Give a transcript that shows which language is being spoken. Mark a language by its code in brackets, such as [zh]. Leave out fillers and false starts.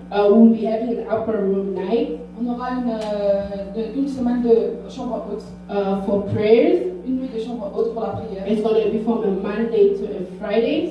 [en] we'll be having an upper room night [fr] on aura une semaine de chambre haute. [en] for prayers. [fr] Une nuit de chambre haute pour la prière. [en] It's going to be from a Monday to a Friday.